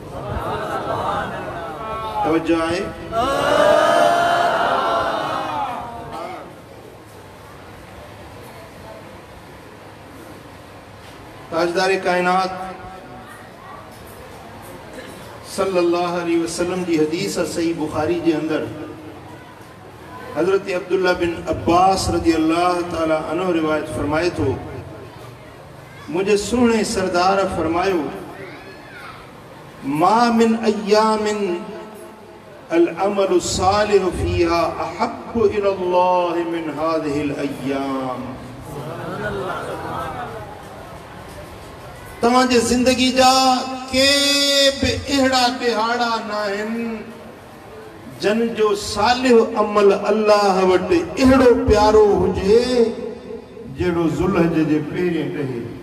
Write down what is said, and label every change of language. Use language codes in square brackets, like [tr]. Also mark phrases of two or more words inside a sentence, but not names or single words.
[sd] तवज्जो आहे। ताजदार कायनात [ar] صلى الله عليه وسلم [sd] जी हदीस सही बुखारी जे अंदर हजरत अब्दुल्ला बिन अब्बास [ar] رضي الله تعالى عنه [sd] रिवायत फरमाए थो, मुझे सुने सरदार फरमायो, [ar] ما من أيام العمل الصالح فيها أحب إلى الله من هذه الأيام. [sd] तव्हांजे ज़िंदगी जा के बि अहिड़ा ॾिहाड़ा नाहिनि जन जो सालिह अमल अल्लाह वटि अहिड़ो प्यारो हुजे जहिड़ो ज़ुल्हज जे पहिरें ॾहे।